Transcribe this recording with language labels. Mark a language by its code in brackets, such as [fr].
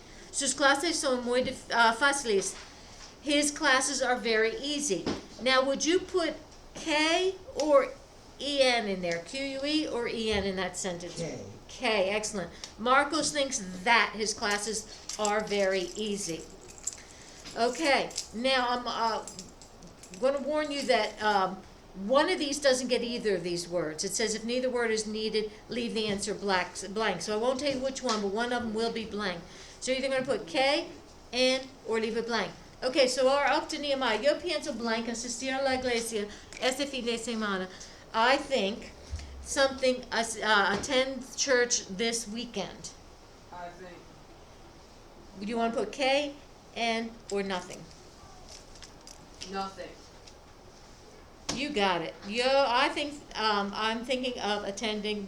[es] Sus clases son muy fáciles. [en] His classes are very easy. Now, would you put K or EN in there? Q-U-E or EN in that sentence? K. K, excellent. Marcos thinks that his classes are very easy. Okay, now I'm going to warn you that one of these doesn't get either of these words. It says if neither word is needed, leave the answer blank. So I won't tell you which one, but one of them will be blank. So you're either going to put K, N, or leave it blank. Okay, so we're up to Nehemiah. [es] Yo pienso blank asistir a la iglesia este fin de semana. [en] I think something, attend church this weekend. I think. Do you want to put K, N, or nothing? Nothing. You got it. I think I'm thinking of attending.